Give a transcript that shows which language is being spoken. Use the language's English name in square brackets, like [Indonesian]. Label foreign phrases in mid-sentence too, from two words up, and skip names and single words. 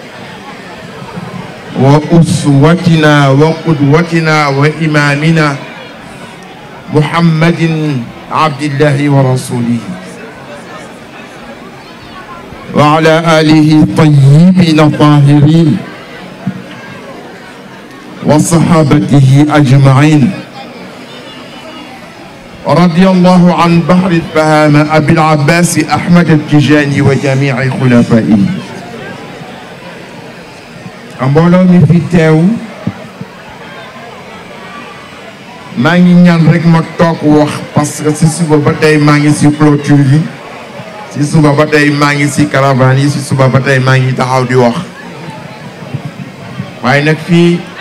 [Arabic] وأسوتنا وقدوتنا وإمامنا محمد عبد الله ورسوله وعلى آله الطيبين الطاهرين وصحابته أجمعين. رضي الله عن بحر الفهامة أبي العباس أحمد التجاني وجميع خلفائه. [Wolof] mbooloo mi fi teew maa ngi ñaan rek ma toog wax [French] parce que [Wolof] si suba ba tey maa ngi si clôture yi, si suba ba tey maa ngi si caravane yi, si suba ba tey maa ngi taxaw di wax, waaye nag fii